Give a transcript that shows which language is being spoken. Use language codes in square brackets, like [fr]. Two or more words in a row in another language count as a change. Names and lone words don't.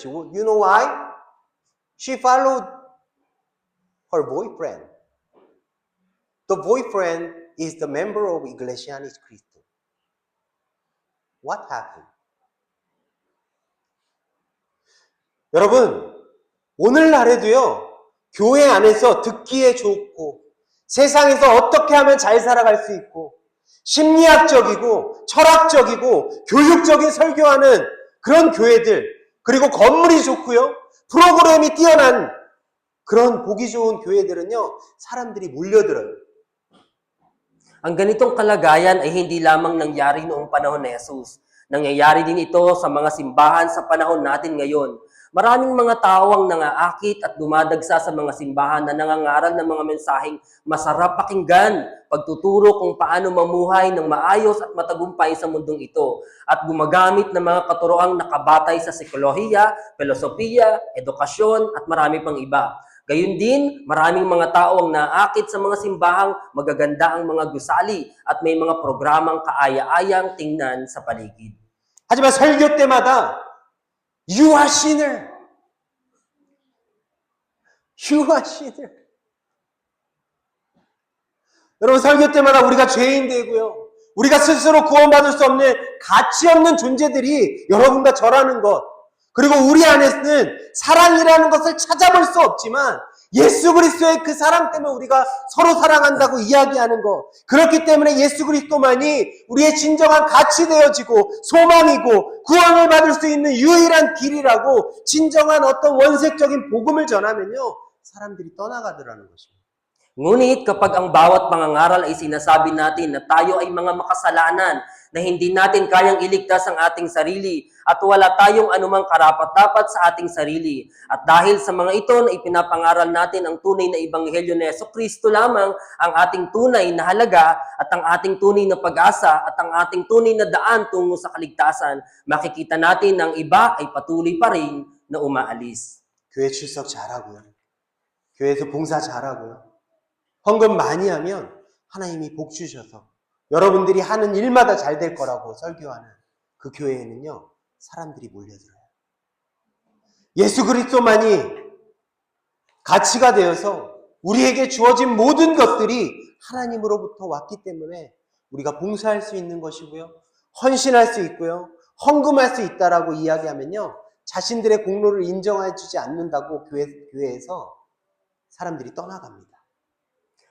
[en] You know why? She followed her boyfriend. The boyfriend is the member of Iglesianis Cristo. What happened? [ko] 여러분, 오늘날에도요, 교회 안에서 듣기에 좋고, 세상에서 어떻게 하면 잘 살아갈 수 있고, 심리학적이고, 철학적이고, 교육적인 설교하는 그런 교회들, 그리고 건물이 좋고요, 프로그램이 뛰어난 그런 보기 좋은 교회들은요, 사람들이 몰려들어요. [tl] Ang ganitong kalagayan ay hindi lamang nangyari noong panahon ni Jesus. Nangyayari din ito sa mga simbahan sa panahon natin ngayon. Maraming mga tao ang nangaakit at dumadagsa sa mga simbahan na nangangaral ng mga mensaheng masarap pakinggan, pagtuturo kung paano mamuhay ng maayos at matagumpay sa mundong ito, at gumagamit ng mga katuroang nakabatay sa psikolohiya, filosofiya, edukasyon at marami pang iba. Gayun din, maraming mga tao ang naakit sa mga simbahang magaganda ang mga gusali at may mga programang kaaya-ayang tingnan sa paligid. [ko] 하지만 설교 때마다 [en] You are sinner. You are sinner. [ko] 여러분, 설교 때마다 우리가 죄인 되고요. 우리가 스스로 구원받을 수 없는 가치 없는 존재들이 여러분과 저라는 것. 그리고 우리 안에는 사랑이라는 것을 찾아볼 수 없지만 예수 그리스도의 그 사랑 때문에 우리가 서로 사랑한다고 이야기하는 것. 그렇기 때문에 예수 그리스도만이 우리의 진정한 가치 되어지고 소망이고 구원을 받을 수 있는 유일한 길이라고 진정한 어떤 원색적인 복음을 전하면요, 사람들이 떠나가더라는 것입니다. [tl] Ngunit kapag ang bawat pangangaral ay sinasabi natin na tayo ay mga makasalanan, na hindi natin kayang iligtas ang ating sarili at wala tayong anumang karapat-dapat sa ating sarili. At dahil sa mga ito na ipinapangaral natin ang tunay na ebanghelyo ni Jesucristo lamang ang ating tunay na halaga at ang ating tunay na pag-asa at ang ating tunay na daan tungo sa kaligtasan, makikita natin na ang iba ay patuloy pa rin na umaalis. [ko] 교회 출석 잘하고요. 교회에서 봉사 잘하고요. 헌금 많이 하면 하나님이 복 주셔서 여러분들이 하는 일마다 잘 될 거라고 설교하는 그 교회에는요, 사람들이 몰려들어요. 예수 그리스도만이 가치가 되어서 우리에게 주어진 모든 것들이 하나님으로부터 왔기 때문에 우리가 봉사할 수 있는 것이고요, 헌신할 수 있고요, 헌금할 수 있다라고 이야기하면요, 자신들의 공로를 인정해 주지 않는다고 교회에서 사람들이 떠나갑니다.